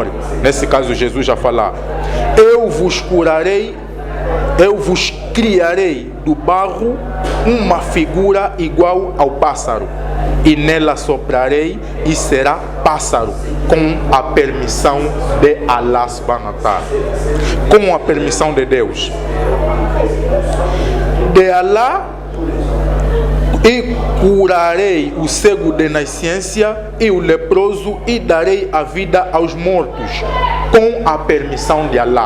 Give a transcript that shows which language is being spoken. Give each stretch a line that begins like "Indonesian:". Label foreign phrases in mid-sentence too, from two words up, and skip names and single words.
Portuguese: Nesse caso Jesus já falar: eu vos curarei, eu vos criarei do barro uma figura igual ao pássaro, e nela soprarei e será pássaro, com a permissão de Allah
Arabic: سبحانه وتعالى,
Portuguese: com a permissão de Deus, de Allah, e curarei o cego de nascença e o leproso, e darei a vida aos mortos, com a permissão de Allah.